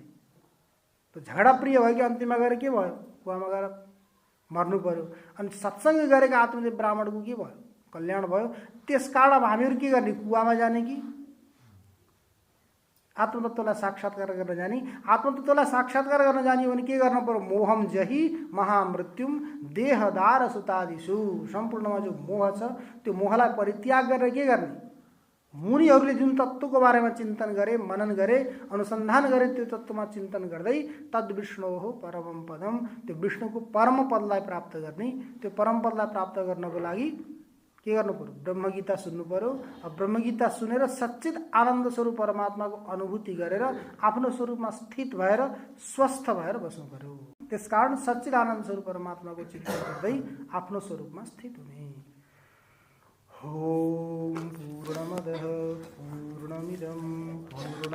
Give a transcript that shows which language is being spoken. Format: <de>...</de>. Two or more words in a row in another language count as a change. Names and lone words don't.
<ne>त झगडा प्रिय भयो कि अन्तिममा गएर के भयो, कुवामा गएर मर्नु पर्यो। अनि सत्सङ्ग गरेको आत्मदेव ब्राह्मणको के भयो, कल्याण भयो। त्यस कारण अब हामीहरू के गर्ने, कुवामा जाने कि आत्मतत्त्वलाई साक्षात्कार गर्न जाने? आत्मतत्त्वलाई साक्षात्कार गर्न जाने भने के गर्न पर्यो,</ne> <sa>मोहम जहि महामृत्युम देहदार सुतादिषु,</sa> <ne>सम्पूर्णमा जो मोह छ त्यो मोहलाई परित्याग गरेर के गर्ने, मुनिहरूले जुन तत्त्वको बारेमा चिन्तन गरे, मनन गरे, अनुसन्धान गरे, त्यो तत्त्वमा चिन्तन गर्दै</ne> <sa>तद् विष्णोः परमं पदम,</sa> <ne>त्यो विष्णुको परम पदलाई प्राप्त गर्ने। त्यो परम पदलाई प्राप्त गर्नको लागि के गर्नु पर्यो, ब्रह्मगीता सुन्नु पर्यो। अब ब्रह्मगीता सुनेर सच्चित आनन्द स्वरूप परमात्माको अनुभूति गरेर आफ्नो स्वरूपमा स्थित भएर स्वस्थ भएर बस्नु पर्यो। त्यसकारण सच्चित आनन्द स्वरूप परमात्माको चिन्तन गर्दै आफ्नो स्वरूपमा स्थित हुने।</ne> <sa>ओम पूर्णमदः पूर्णमिदं पूर्ण</sa>